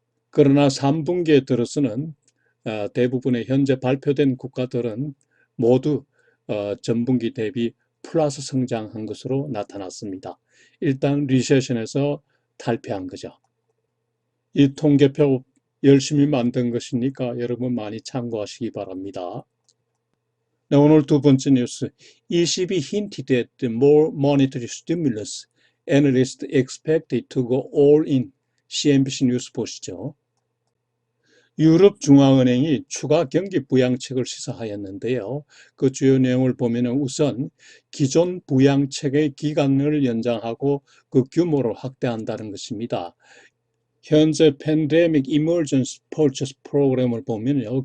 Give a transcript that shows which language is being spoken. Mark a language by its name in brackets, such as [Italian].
[Korean] 그러나 3분기에 들어서는 대부분의 현재 발표된 국가들은 모두 전분기 대비 플러스 성장한 것으로 나타났습니다. 일단 리세션에서 탈피한 거죠. 이 통계표 열심히 만든 것이니까 여러분 많이 참고하시기 바랍니다. 네, 오늘 두 번째 뉴스. [English] ECB hinted at more monetary stimulus. Analysts expect it to go all in. [Korean] CNBC 뉴스 보시죠. 유럽중앙은행이 추가 경기 부양책을 시사하였는데요. 그 주요 내용을 보면 우선 기존 부양책의 기간을 연장하고 그 규모를 확대한다는 것입니다. 현재 팬데믹 이머전시 퍼체스 프로그램을 보면요.